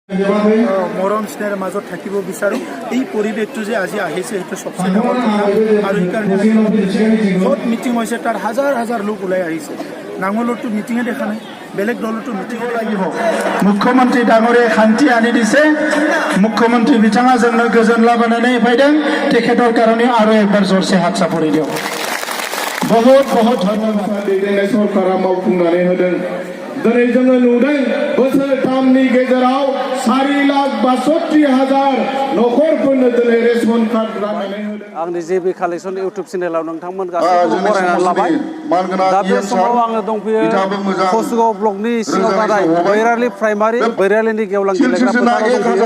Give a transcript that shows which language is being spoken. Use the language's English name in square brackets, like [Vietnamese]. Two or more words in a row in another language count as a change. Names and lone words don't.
[Assamese] মৰম স্নেহৰ মাজত থাকিব বিচাৰোঁ। এই পৰিৱেশটো যে আজি আহিছে সেইটো সবচে ডাঙৰ কথা আৰু সেইকাৰণে য'ত মিটিং হৈছে তাত হাজাৰ হাজাৰ লোক ওলাই আহিছে। নাঙলতো মিটিঙে দেখা নাই, বেলেগ দলতো মিটিঙে লাগিব। মুখ্যমন্ত্ৰী ডাঙৰীয়ে শান্তি আনি দিছে। মুখ্যমন্ত্ৰী বিথাঙা [Bodo] जोंनो गोजोन लाबोनानै फैदों। [Assamese] তেখেতৰ কাৰণে আৰু একবাৰ জোৰছে হাত চাপৰি দিয়ক। বহুত বহুত ধন্যবাদ। [Bodo] दैदेननाय सरकारा मावफुंनानै होदों। दिनै जोङो नुदों बोसोरथामनि गेजेराव 4,62,000 नखरफोरनो दिनै रेशन कार्ड राननानै होदों। आंनि जेबि कालेक्सन इउट्युब चेनेलाव नोंथांमोन गासैखौबो बरायनानै लाबाय। दा बे समाव आङो दंफैयो कसुगाव ब्लकनि सिङाव थानाय बैरालि प्राइमारि बैरालिनि गेवलां गेलेग्रा फोथाराव दंफैयो।